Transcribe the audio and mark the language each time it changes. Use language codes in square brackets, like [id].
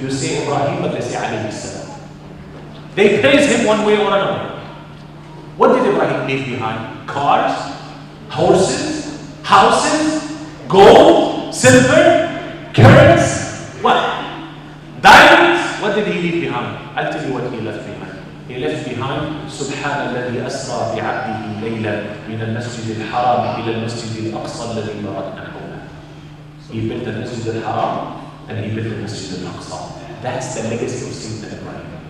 [en] You say Ibrahim, but they say alayhi salam. They praise him one way or another. What did Ibrahim leave behind? Cars, horses, houses, gold, silver, carrots, what? Diamonds? What did he leave behind? I'll tell you what he left behind. He left behind [ar] سبحان الذي أسرى بعبده ليلا من المسجد الحرام إلى المسجد الأقصى الذي باركنا حوله. [en] He built the Masjid al-Haram and he built the Masjid al-Aqsa. That's the legacy of Sayyidina Ibrahim.